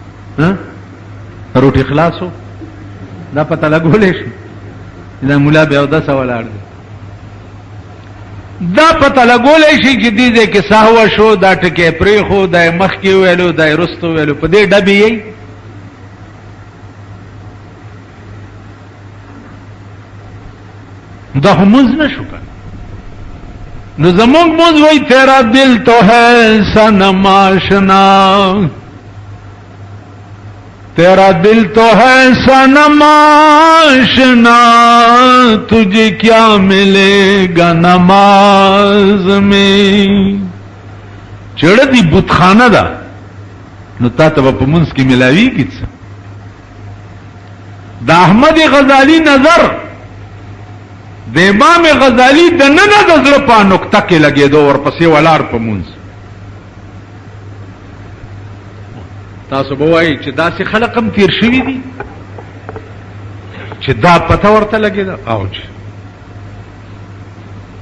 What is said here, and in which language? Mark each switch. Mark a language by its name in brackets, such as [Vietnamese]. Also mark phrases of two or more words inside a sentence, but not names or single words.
[Pashto] روټي خلاصو دا پته لګولی شي دا ملا بې اودسه ولاړ دی، دا پته لګولی شي چې دې ځای کې سهوه شو، دا ټکی پرېښو، دا یې مخکې وویلو، دا یې رستو وویلو، په دې ډبې یې دا مونز نہ شکا. [Urdu] نو زمونږ مونز وای تیرا دل تو ہے صنم آشنا، تیرا دل تو ہے صنم آشنا، تجھے کیا ملے گا نماز میں. [Pashto] چڑھ دی بت خانہ دا نو تا ته په مونز کې ملاویږي څه. دا احمد غزالی نظر د امام غزالی د نن د زړه په نقطه کې لګېدو، ورپسې ولاړ په مونځ. تاسو به وایئ چې داسې خلق هم تیر شوي دي چې دا پته ورته لګېده.